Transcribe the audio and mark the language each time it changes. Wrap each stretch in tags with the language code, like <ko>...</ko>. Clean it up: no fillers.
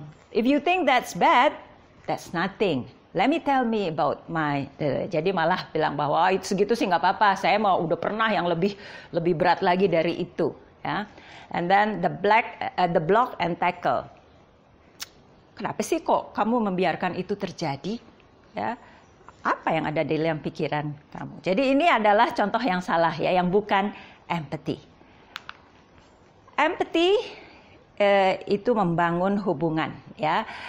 <en>If you think that's bad, that's nothing. Let me tell me about my.</en> <id>Jadi malah bilang bahwa itu segitu sih nggak apa-apa. Saya mau udah pernah yang lebih berat lagi dari itu. Ya.</id> <en>And then the block and tackle.</en> <id>Kenapa sih kok kamu membiarkan itu terjadi? Ya. Apa yang ada di dalam pikiran kamu? Jadi ini adalah contoh yang salah ya, yang bukan empathy. Empathy itu membangun hubungan ya.</id>